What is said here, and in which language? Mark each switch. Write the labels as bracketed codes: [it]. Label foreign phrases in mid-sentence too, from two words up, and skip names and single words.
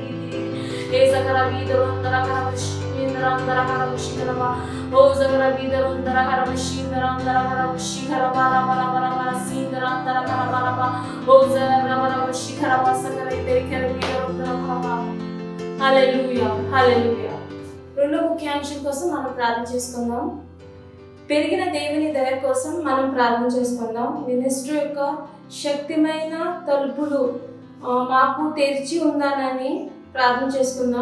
[te] e zakara vidaro andara kara shindara andara kara shikara o zakara vidaro andara kara shindara andara kara shikara bara bara bara bara sindara andara kara bara bara o zakara bara shikara vasakara idare kara vidaro andara kara హల్లెలూయా హల్లెలూయా. రెండో ముఖ్యాంశం కోసం మనం ప్రార్థన చేసుకుందాం. పెరిగిన దేవుని దయ కోసం మనం ప్రార్థన చేసుకుందాం. మినిస్ట్రీ యొక్క శక్తిమైన తలుపులు మాకు తెరిచి ఉండాలని ప్రార్థన చేసుకుందాం.